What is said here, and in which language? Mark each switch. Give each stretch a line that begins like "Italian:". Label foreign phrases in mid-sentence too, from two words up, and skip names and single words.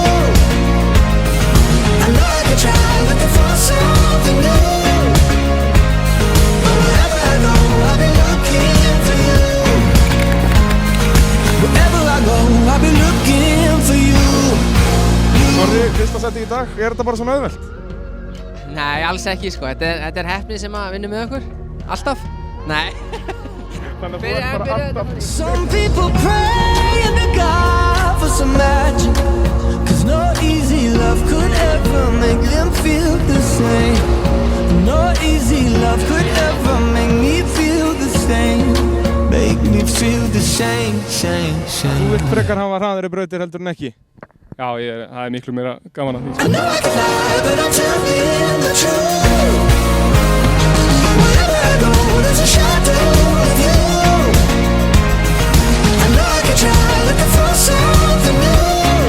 English: I know I can try looking for something new, but wherever I go, I'll be looking for you. Wherever I go, I'll be looking for you. Sorry,
Icelandic: fyrsta seti í dag, þetta bara svona auðvelt? Nei, alls ekki sko, þetta heppni sem að vinna með okkur, alltaf. Nei. Þannig að þú ert bara alltaf.
English: Some people pray to God for some magic, 'cause no easy love could ever make them feel the same. No easy love could ever make me feel the same. Make me feel the same, same, same.
Icelandic: Þú vilt frekar hafa hraðari brautir heldur en ekki? Já, það miklu meira gaman að því.
English: I know I can lie, but I'm telling the truth. Wherever I go, there's a shadow of you. I know I can try looking for something new,